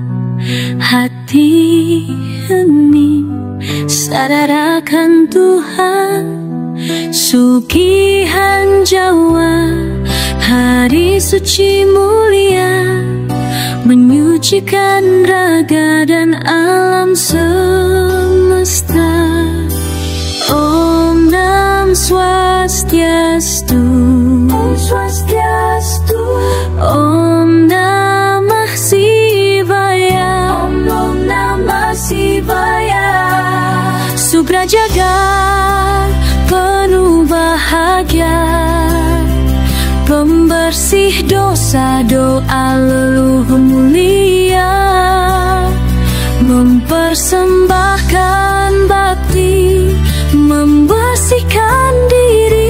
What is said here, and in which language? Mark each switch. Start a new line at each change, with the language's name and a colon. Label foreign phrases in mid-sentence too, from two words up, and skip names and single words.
Indonesian: hati hening sadar akan Tuhan. Sugihan Jawa, hari suci mulia, menyucikan raga dan alam semesta.
Sanskrit: Om Nam Swastiastu, Om Swastiastu, Om Namah Shivaya, Om Namah Shivaya.
Indonesian: Subra Jagat penuh bahagia, pembersih dosa, doa leluhur mulia, mempersembahkan bakti, membersihkan diri.